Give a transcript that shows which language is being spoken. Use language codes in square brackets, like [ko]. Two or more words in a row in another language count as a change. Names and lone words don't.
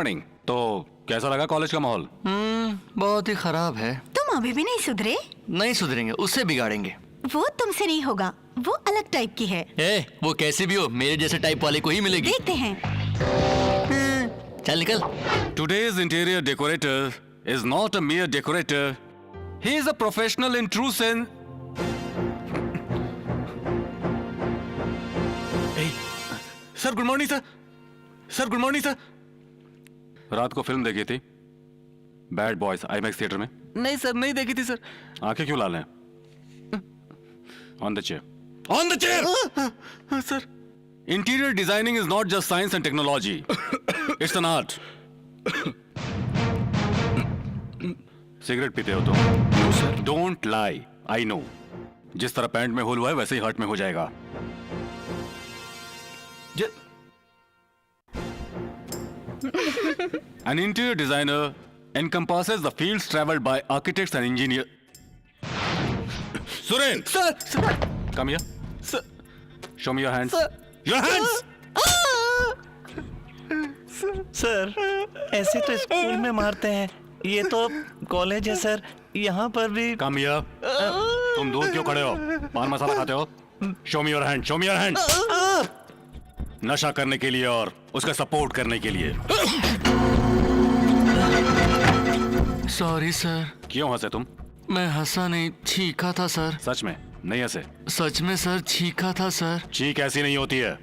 [hi] मॉर्निंग। तो कैसा लगा कॉलेज का माहौल? बहुत ही खराब है। तुम अभी भी नहीं सुधरे? नहीं सुधरेंगे, उससे बिगाड़ेंगे। वो तुमसे नहीं होगा, वो अलग टाइप की है। ए, वो कैसी भी हो, मेरे जैसे टाइप वाले को ही मिलेगी। देखते हैं। चल निकल। [en] Today's interior decorator is not a mere decorator. He is a professional in true sense. [hi] सर [en] good morning [hi] सर। सर [en] good morning [hi] सर। रात को फिल्म देखी थी बैड बॉयज आईमैक्स थिएटर में? नहीं सर, नहीं देखी थी सर। आंखें क्यों लाल हैं? [en] on the chair, on the chair. सर, interior designing is not just science and technology, it's an art. [hi] सिगरेट पीते हो तुम? [en] don't lie, I know. [hi] जिस तरह पैंट में होल हुआ है वैसे ही हार्ट में हो जाएगा। [en] An interior designer encompasses the fields traveled by architects and engineers. Suren, सर, come here. सर, Show me your hands. Sir. Your hands. [hi] सर, ऐसे तो स्कूल में मारते हैं, ये तो कॉलेज है सर, यहाँ पर भी। [en] Come here. [hi] तुम दूर क्यों खड़े हो? पान मसाला खाते हो? [en] Show me your hand. Show me your hand. [hi] नशा करने के लिए और उसका सपोर्ट करने के लिए। [en] sorry sir. [hi] क्यों हंसे तुम? मैं हंसा नहीं, छींका था सर। सच में नहीं हंसे? सच में सर, छींका था सर। चीख ऐसी नहीं होती है।